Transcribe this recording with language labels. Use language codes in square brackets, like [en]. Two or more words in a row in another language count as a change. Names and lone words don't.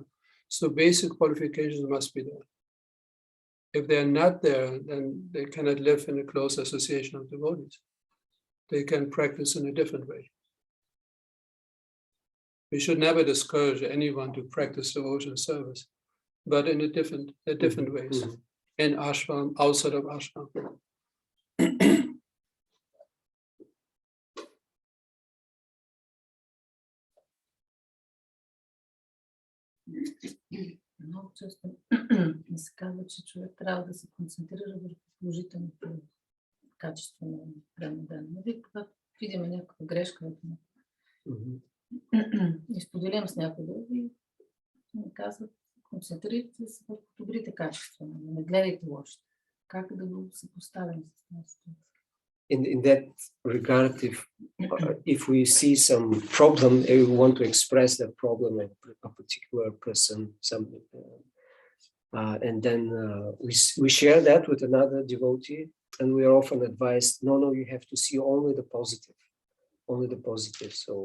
[en] So basic qualifications must be there. If they're not there, then they cannot live in a close association of devotees. They can practice in a different way. We should never discourage anyone to practice devotion service, but in a different ways. In ashram, outside of ashram. [bg] Много често ми се казва, че човек трябва да се концентрира върху положителното качество на прямо ден. Когато видим някаква грешка, и споделям с някого и ми казват, концентрирайте се върху добрите качества, не гледайте лошите. Как да го съпоставим с тази ситуация? [en] In that regard, if we see some problem, we want to express that problem at a particular person, and then we share that with another devotee, and we are often advised, no, you have to see only the positive.